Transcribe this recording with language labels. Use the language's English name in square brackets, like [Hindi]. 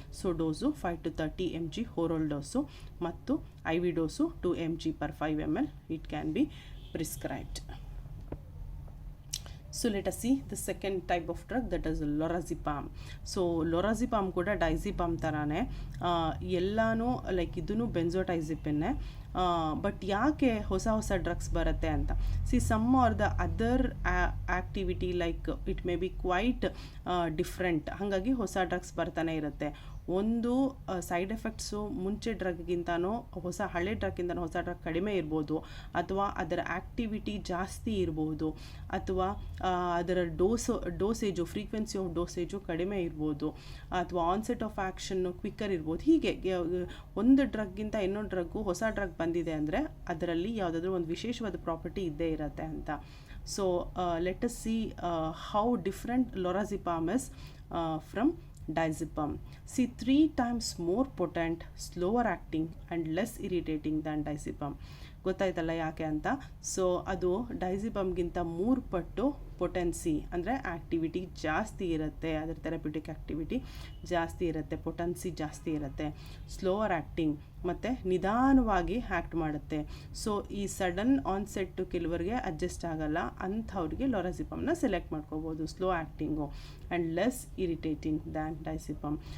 [Kannada] So dose 5 to 30 mg oral dose ಮತ್ತು I V dose 2 mg per 5 ml [English] it can be prescribed. So let us see the second type of drug, that is lorazepam. [Kannada] So lorazepam ಕೂಡ ಡೈಸಿಪಮ್ ಥರಾನೇ, ಎಲ್ಲನೂ like ಇದೂ ಬೆನ್ಸೋಟೈಸಿಪಿನ್ನೇ. But ಯಾಕೆ ಹೊಸ ಹೊಸ drugs ಬರುತ್ತೆ ಅಂತ, [English] some are the other activity like it may be quite different, [Kannada] ಹಾಗಾಗಿ ಹೊಸ ಡ್ರಗ್ಸ್ ಬರ್ತಾನೆ ಇರುತ್ತೆ. ಒಂದು ಸೈಡ್ ಎಫೆಕ್ಟ್ಸು ಮುಂಚೆ ಡ್ರಗ್ಗಿಂತನೋ ಹಳೆ ಡ್ರಗ್ಗಿಂತನೋ ಹೊಸ ಡ್ರಗ್ ಕಡಿಮೆ ಇರ್ಬೋದು, ಅಥವಾ ಅದರ ಆ್ಯಕ್ಟಿವಿಟಿ ಜಾಸ್ತಿ ಇರ್ಬೋದು, ಅಥವಾ ಅದರ ಡೋಸೇಜು ಫ್ರೀಕ್ವೆನ್ಸಿ ಆಫ್ ಡೋಸೇಜು ಕಡಿಮೆ ಇರ್ಬೋದು, ಅಥವಾ ಆನ್ಸೆಟ್ ಆಫ್ ಆ್ಯಕ್ಷನ್ನು ಕ್ವಿಕ್ಕರ್ ಇರ್ಬೋದು. ಹೀಗೆ ಒಂದು ಡ್ರಗ್ಗಿಂತ ಇನ್ನೊಂದು ಡ್ರಗ್ಗು ಹೊಸ ಡ್ರಗ್ ಬಂದಿದೆ ಅಂದರೆ ಅದರಲ್ಲಿ ಯಾವುದಾದ್ರೂ ಒಂದು ವಿಶೇಷವಾದ ಪ್ರಾಪರ್ಟಿ ಇದ್ದೇ ಇರುತ್ತೆ ಅಂತ. [English] So let us see how different lorazepam is from diazepam. See, 3 times more potent, slower acting and less irritating than diazepam. [Kannada] ಗೊತ್ತಾಯ್ತಲ್ಲ ಯಾಕೆ ಅಂತ. ಸೊ ಅದು ಡೈಸಿಪಮ್ಗಿಂತ 3 ಪಟ್ಟು ಪೊಟೆನ್ಸಿ ಅಂದರೆ ಆ್ಯಕ್ಟಿವಿಟಿ ಜಾಸ್ತಿ ಇರುತ್ತೆ, ಅದರ ಥೆರಪ್ಯೂಟಿಕ್ ಆ್ಯಕ್ಟಿವಿಟಿ ಜಾಸ್ತಿ ಇರುತ್ತೆ, ಪೊಟೆನ್ಸಿ ಜಾಸ್ತಿ ಇರುತ್ತೆ, ಸ್ಲೋವರ್ ಆ್ಯಕ್ಟಿಂಗ್ ಮತ್ತು ನಿಧಾನವಾಗಿ ಆ್ಯಕ್ಟ್ ಮಾಡುತ್ತೆ. ಸೊ ಈ ಸಡನ್ ಆನ್ಸೆಟ್ಟು ಕೆಲವರಿಗೆ ಅಡ್ಜಸ್ಟ್ ಆಗಲ್ಲ, ಅಂಥವ್ರಿಗೆ lorazepamನ ಸೆಲೆಕ್ಟ್ ಮಾಡ್ಕೋಬೋದು, [English] Slow acting and less irritating than diazepam.